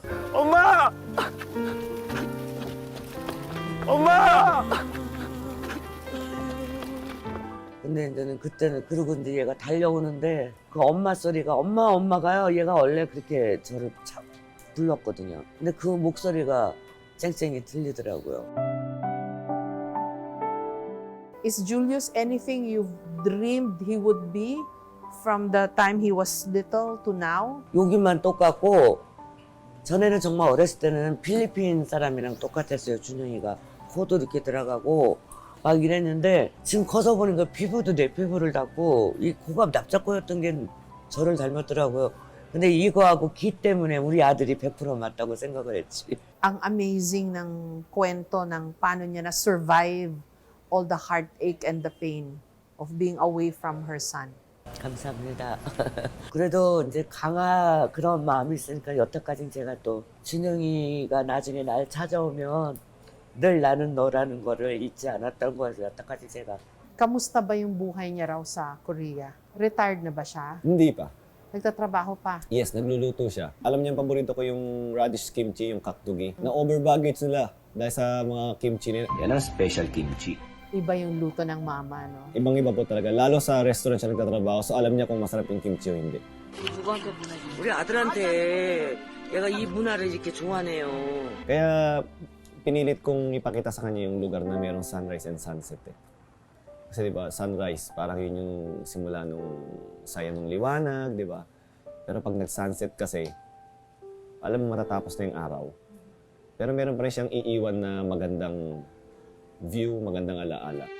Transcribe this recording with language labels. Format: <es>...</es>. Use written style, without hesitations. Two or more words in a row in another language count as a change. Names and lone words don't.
<ko>엄마! 엄마! 근데 이제는 그때는 그러고 이제 얘가 달려오는데 그 엄마 소리가 엄마가요. 얘가 원래 그렇게 저를 불렀거든요. 근데 그 목소리가 쨍쨍이 들리더라고요.</ko> <en>Is Julius anything you've dreamed he would be from the time he was little to now?</en> <ko>여기만 똑같고 전에는 정말 어렸을 때는 필리핀 사람이랑 똑같았어요. 준영이가 코도 이렇게 들어가고 막 이랬는데 지금 커서 보니까 피부도 내 피부를 닮고 이 코가 납작코였던 게 저를 닮았더라고요. 근데 이거하고 기 때문에 우리 아들이 100% 맞다고 생각을 했지.</ko> <tl>Ang amazing ng kwento ng paano niya na-survive</tl> <en>all the heartache and the pain of being away from her son.</en> <ko>감사합니다. 그래도 이제 강아 그런 마음이 있으니까 여태까지 제가 또 준영이가 나중에 날 찾아오면 늘 나는 너라는 거를 잊지 않았던 거여서 여태까지 제가.</ko> <tl>Kamusta ba yung buhay niya raw sa Korea? Retired na ba siya? Hindi pa. Nagtatrabaho pa? Yes, nagluluto siya. Alam niya, paborito ko yung</tl> <en>radish kimchi,</en> <tl>yung kakdugi. Na-overbaggage nila dahil sa mga kimchi nila. Yan ang special kimchi. Iba yung luto ng mama, no? Ibang-iba po talaga. Lalo sa restaurant siya nagtatrabaho, so alam niya kung masarap yung kimchi o hindi.</tl> <ko>누구한테 문화지? 우리 아들한테 얘가 이 문화를 이렇게 좋아하네요.</ko> <tl>Kaya pinilit kong ipakita sa kanya yung lugar na mayroong</tl> <en>sunrise and sunset</en> <tl>eh. Kasi di ba, sunrise, parang yun yung simula nung saya ng liwanag, di ba? Pero pag nag-sunset kasi, alam mo matatapos na yung araw. Pero meron pa rin siyang iiwan na magandang view, magandang alaala.</tl>